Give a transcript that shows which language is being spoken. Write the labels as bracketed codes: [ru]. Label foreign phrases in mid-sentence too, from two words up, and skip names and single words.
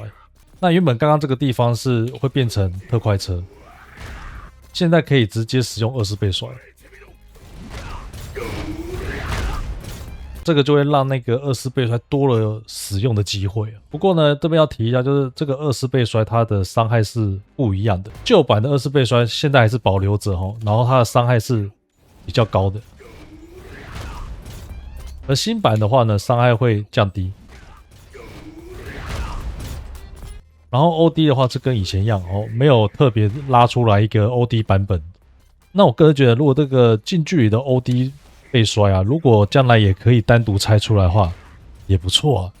[zh] 那原本剛剛這個地方是會變成特快車，現在可以直接使用24倍摔，這個就會讓那個24倍摔多了使用的機會。不過呢，這邊要提一下，就是這個24 倍摔它的傷害是不一樣的。舊版的24倍摔現在還是保留着齁，然後它的傷害是比較高的。而新版的話呢，傷害會降低。然後 OD 的話是跟以前一樣哦，沒有特別拉出來一個 OD 版本。那我個人覺得，如果這個近距離的 OD 被摔啊，如果將來也可以單獨拆出來的話，也不錯啊。